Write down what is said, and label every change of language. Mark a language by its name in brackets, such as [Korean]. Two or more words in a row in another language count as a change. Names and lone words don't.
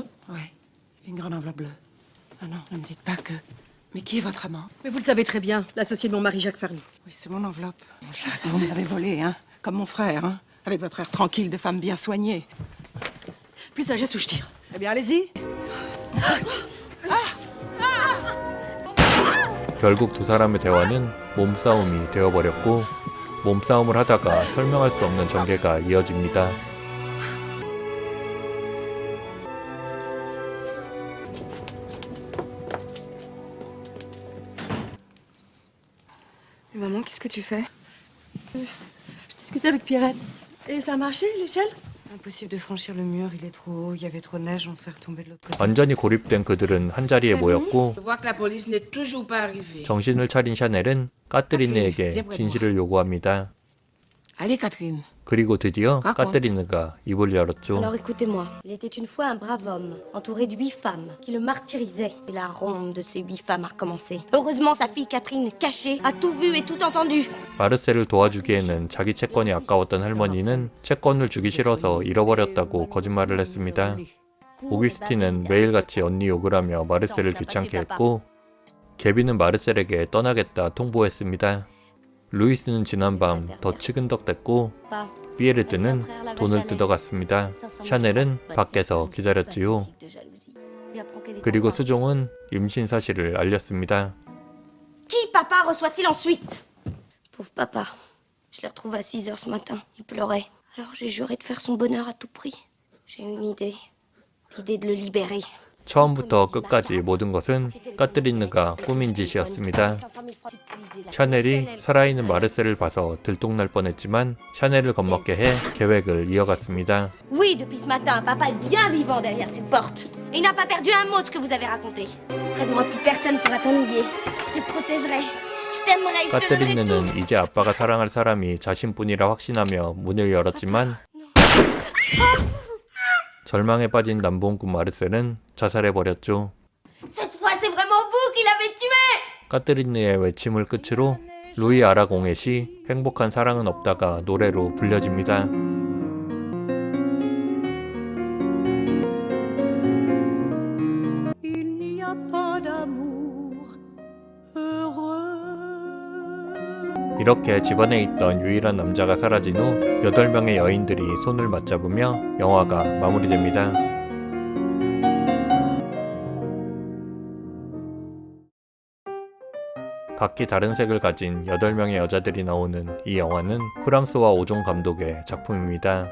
[French] Oui, une grande enveloppe bleue. Ah non, ne me dites pas que... Mais qui est votre amant? Mais vous le savez très bien, l'associé de mon mari Jacques Farny. Oui, c'est mon enveloppe. Mon chat, vous me l'avez volé, hein? Comme mon frère, hein? Avec votre air tranquille de femme bien soignée. Plus un geste ou je tire. Eh bien, allez-y. [Korean] 결국 두 사람의 대화는 몸싸움이 되어버렸고 몸싸움을 하다가 설명할 수 없는 전개가 이어집니다. [French] Maman, qu'est-ce que tu fais? Je discutais avec Pierrette. Et ça a marché, l'échelle? Impossible de franchir le mur, il est trop haut, il y avait trop de neige, on s'est retombé de l'autre côté. [Korean] 완전히 고립된 그들은 한자리에 모였고 [French] Je vois que la police n'est toujours pas arrivée. [Korean] 정신을 차린 샤넬은 까트리네에게 진실을 요구합니다. [French] Allez, Catherine. [Korean] 그리고 드디어 까트리네가 입을 열었죠. [French] Alors écoutez-moi, il était une fois un brave homme, entouré de 8 femmes, qui le martyrisaient. Et la ronde de ces 8 femmes a recommencé. Heureusement, sa fille Catherine, cachée, a tout vu et tout entendu. [Korean] 마르셀을 도와주기에는 자기 채권이 아까웠던 할머니는 채권을 주기 싫어서 잃어버렸다고 거짓말을 했습니다. 오기스틴은 매일같이 언니 욕을 하며 마르셀을 귀찮게 했고 개비는 마르셀에게 떠나겠다 통보했습니다. 루이스는 지난밤 더 치근덕댔고 피에르트는 돈을 뜯어갔습니다. 샤넬은 밖에서 기다렸지요. 그리고 수종은 임신 사실을 알렸습니다. [French] Qui, papa, reçoit-il ensuite? Pauvre papa. Je l'ai retrouvé à 6 heures ce matin. Il pleurait. Alors j'ai juré de faire son bonheur à tout prix. J'ai une idée. L'idée de le libérer. [Korean] 처음부터 끝까지 모든 것은 까뜨리느가 꾸민 짓이었습니다. 샤넬이 살아있는 마르셀을 봐서 들통날 뻔했지만 샤넬을 겁먹게 해 계획을 이어갔습니다. [French] Oui, depuis ce matin, papa est bien vivant derrière cette porte. Et il n'a pas perdu un mot de ce que vous avez raconté. Près de moi, plus personne pourra t'ennuyer. Je te protégerai. Je t'aimerai, je te donnerai tout. [Korean] 까뜨리느는 이제 아빠가 사랑할 사람이 자신뿐이라 확신하며 문을 열었지만 절망에 빠진 남봉꾼 마르셀은 자살해버렸죠. [French] Cette fois, c'est vraiment vous qui l'avez tué! [Korean] 까뜨리느의 외침을 끝으로 루이 아라공의 시 행복한 사랑은 없다가 노래로 불려집니다. [French] Il n'y a pas d'amour heureux. [Korean] 이렇게 집안에 있던 유일한 남자가 사라진 후 8명의 여인들이 손을 맞잡으며 영화가 마무리됩니다. 각기 다른 색을 가진 8명의 여자들이 나오는 이 영화는 프랑스와 오종 감독의 작품입니다.